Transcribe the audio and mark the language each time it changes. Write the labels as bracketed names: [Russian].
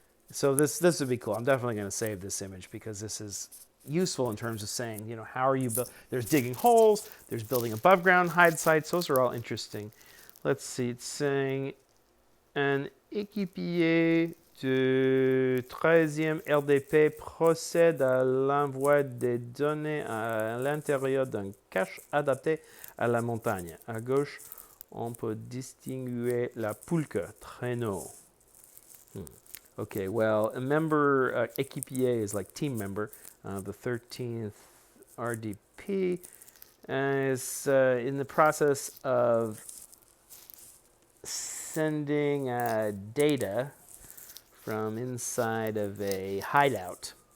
[English] So this would be cool. I'm definitely going to save this image because this is useful in terms of saying, how are you there's digging holes, there's building above ground hide sites. Those are all interesting. Let's see. It's saying [French] un équipier de 13e RDP procède à l'envoi des données à l'intérieur d'un cache adapté à la montagne. À gauche, on peut distinguer la pulka, traîneau. [English] Okay, well, a member, équipier is like team member. The 13th RDP is in the process of sending data from inside of a hideout.